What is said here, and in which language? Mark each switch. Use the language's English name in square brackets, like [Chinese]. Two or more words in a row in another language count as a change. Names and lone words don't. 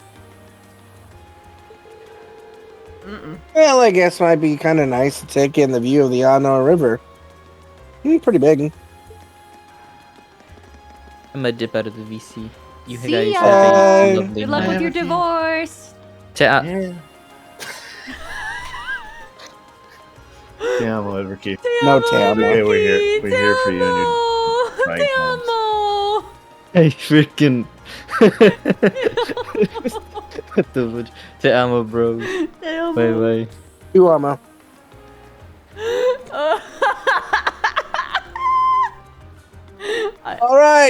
[English] Well, I guess it might be kind of nice to take in the view of the Anor River. Pretty big. I'm gonna dip out of the VC. You See guys ya. have a lovely Good luck night. with your divorce. Ta- [Spanish] Te amo, Everkey. No, te amo. [English] Okay, we're here. We're here for you in your trying times. Hey, freaking. What the fuck? [Spanish] Te amo, [English] bro. Bye bye. You amo. All right.